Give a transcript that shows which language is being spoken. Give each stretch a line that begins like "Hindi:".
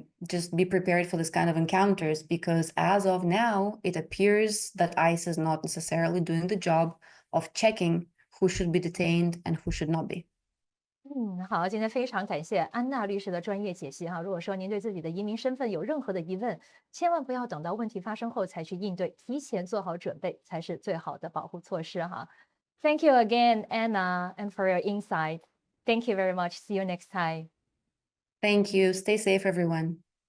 English: Just be prepared for this kind of encounters, because as of now, it appears that ICE is not necessarily doing the job of checking who should be detained and who should not be.
Chinese: 好，今天非常感谢安娜律师的专业解析哈。如果说您对自己的移民身份有任何的疑问，千万不要等到问题发生后才去应对，提前做好准备才是最好的保护措施哈。
English: Thank you again, Anna, and for your insight. Thank you very much. See you next time. Thank you. Stay safe, everyone.